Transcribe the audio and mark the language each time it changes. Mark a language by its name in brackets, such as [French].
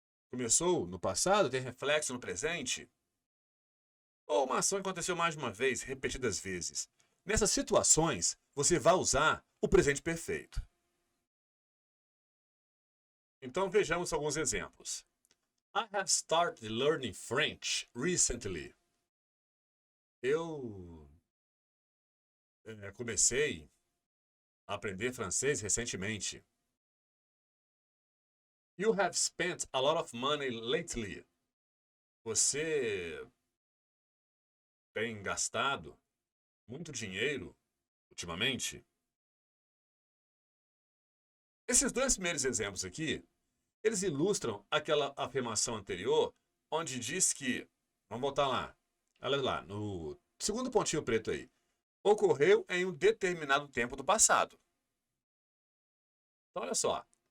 [Portuguese] Começou no passado, tem reflexo no presente. Ou uma ação que aconteceu mais de uma vez, repetidas vezes. Nessas situações, você vai usar o presente perfeito. Então vejamos alguns exemplos. [English] I have started learning French recently. [Portuguese] Eu comecei a aprender francês recentemente. [English] You have spent a lot of money lately. [Portuguese] Você tem gastado muito dinheiro ultimamente. Esses dois primeiros exemplos aqui, eles ilustram aquela afirmação anterior, onde diz que, vamos voltar lá, olha lá, no segundo pontinho preto aí, ocorreu em um determinado tempo do passado. Então, olha só.